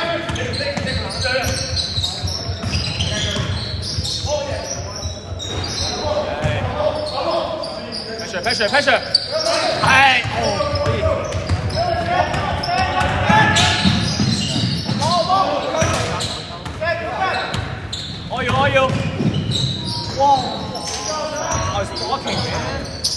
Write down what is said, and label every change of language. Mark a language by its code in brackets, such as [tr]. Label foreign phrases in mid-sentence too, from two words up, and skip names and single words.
[en] Pressure. [yue] 係，可以。我要。 [en] 哇！I was blocking, man.